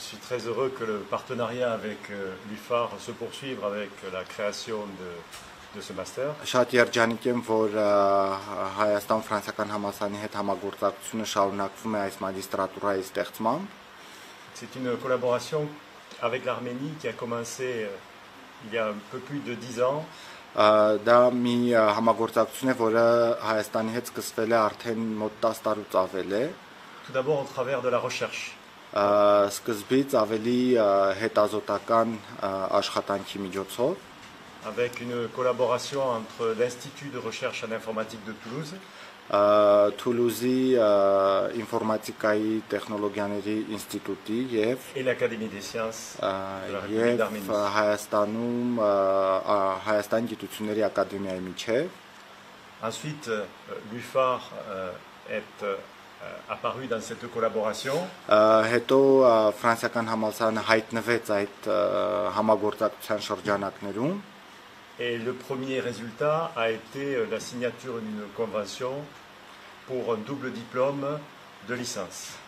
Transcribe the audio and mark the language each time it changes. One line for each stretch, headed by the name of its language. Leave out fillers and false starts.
French: suis très heureux que le partenariat avec l'UFAR se poursuive avec la création de ce master.
Armenian: Շատ երջանիկ եմ, որ Հայաստան-Ֆրանսիական համալսարանի հետ համագործակցությունը շարունակվում է այս մագիստրատուրայի ստեղծմամբ։
French: C'est une collaboration avec l'Arménie qui a commencé il y a un peu plus de 10 ans.
Armenian: Դա մի համագործակցություն է, որը Հայաստանի հետ սկսվել է արդեն մոտ 10 տարուց ավել է։
French: Tout d'abord au travers de la recherche.
Armenian: Սկզբից ավելի հետազոտական աշխատանքի միջոցով։
French: Avec une collaboration entre l'Institut de recherche en informatique de Toulouse.
Armenian: Toulouse-ի ինֆորմատիկայի տեխնոլոգիաների ինստիտուտի
French: et l'Académie des sciences de la République République d'Arménie.
Armenian: Հայաստանում Հայաստան գիտությունների ակադեմիայի միջև։
French: Ensuite, l'UFAR est apparu dans cette collaboration.
Armenian: Հետո ֆրանսիական համալսարանը հայտնվեց այդ համագործակցության շրջանակներում։
French: Et le premier résultat a été la signature d'une convention pour un double diplôme de licence.